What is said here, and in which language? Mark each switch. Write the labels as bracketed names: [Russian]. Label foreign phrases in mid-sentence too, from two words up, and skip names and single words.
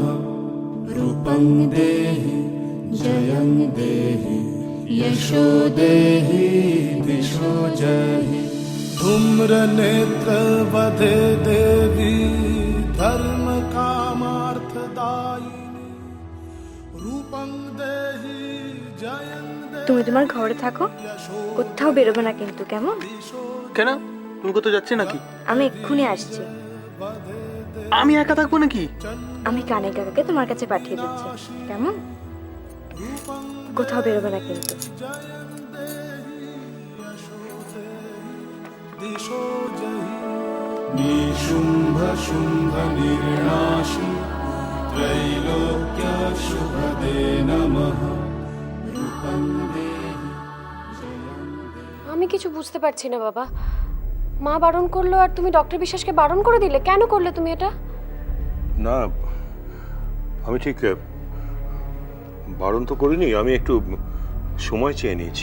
[Sanskrit] रूपं देहि जयं देहि यशो देहि दिशो जहि। धूम्रनेत्रवधे देवी धर्म कामार्थदायिनी। रूपं देहि जयं [Bangla] তুমি তোমার ঘরে থাকো, কোথাও বেরোবে না কিন্তু, কেমন? কেন, তুমি কোথাও যাচ্ছে নাকি? আমি এক্ষুনি আসছি। আমি একা থাকবো নাকি? আমি কানে কাকাকে তোমার কাছে পাঠিয়ে দিচ্ছি, কেমন? কোথাও বেরোবে না কিন্তু। [Sanskrit] दिशो जहि। निशुम्भ शुम्भ निर्णाशि त्रैलोक्य शुभदे नमः। रूपं देहि [Bangla] আমি কিছু বুঝতে পারছি না বাবা। মা বারণ করলো আর তুমি ডক্টর বিশ্বাসকে বারণ করে দিলে। কেন করলে তুমি এটা? না, আমি ঠিক বারণ তো করিনি, আমি একটু সময় চেয়ে নিয়েছি।